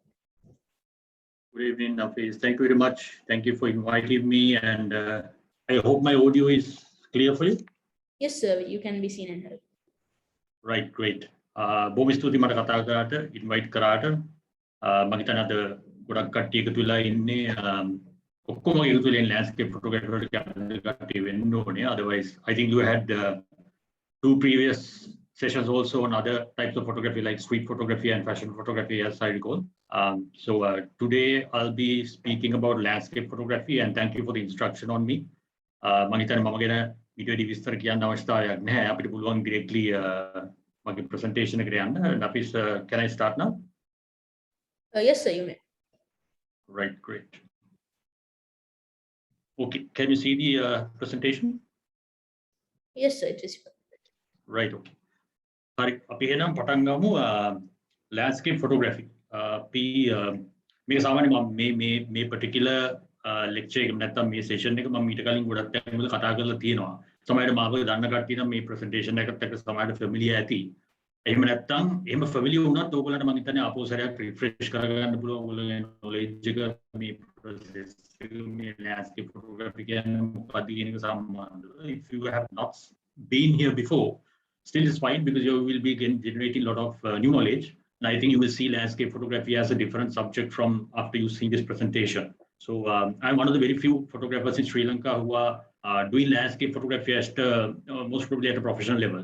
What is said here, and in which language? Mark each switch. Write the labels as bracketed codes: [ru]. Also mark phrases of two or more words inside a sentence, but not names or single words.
[en] Good evening, Nafis. Thank you very much. Thank you for inviting me, and I hope my audio is clear for you. Yes, sir. You can be seen and heard. Right, great. [si] බොහොම ස්තුතියි මට කතා කරාට invite කරාට මම හිතන්නේ අද ගොඩක් කට්ටිය එකතු වෙලා ඉන්නේ ඔක්කොම එකතු වෙලා [en] landscape photography [si] වලට කට්ටිය වෙන්න ඕනේ. [en] Otherwise, I think you had two previous sessions also on other types of photography like street photography and fashion photography, as I recall. So today I'll be speaking about landscape photography, and thank you for the instruction on me. [si] මම හිතන්නේ මම ගැන ඊට විස්තර කියන්න අවශ්‍යතාවයක් නැහැ. අපිට පුළුවන් directly මගේ presentation එකට යන්න. [en] Nafis, can I start now? Yes, sir, you may. Right, great. Okay, can you see the presentation? Yes, sir, it is. Right, [si] okay. හරි අපි එහෙනම් පටන් ගමු [en] landscape photography. [si] අපි මේක සාමාන්‍යයෙන් මම මේ [en] particular lecture [si] එක නැත්නම් මේ session එක මම ඊට කලින් ගොඩක් තැන්වල කතා කරලා තියෙනවා. සමහරවිට මාව දන්න කට්ටිය නම් මේ presentation එකත් එක්ක සමහරවිට familiar ඇති. එහෙම නැත්නම් එහෙම ෆැමිලියර් වුණත් ඕගොල්ලන්ට මම හිතන්නේ ආපහු සැරයක් රිෆ්‍රෙෂ් කරගන්න පුළුවන් ඕගොල්ලෝගේ knowledge එක මේ process එක මේ [en] landscape photography [si] කියන්නේ මොකක්ද කියන එක සම්බන්ධව. [en] If you have not been here before, still it's fine because you will be generating a lot of new knowledge. And I think you will see landscape photography as a different subject from after you see this presentation. So I'm one of the very few photographers in Sri Lanka who are doing landscape photography at most probably at a professional level.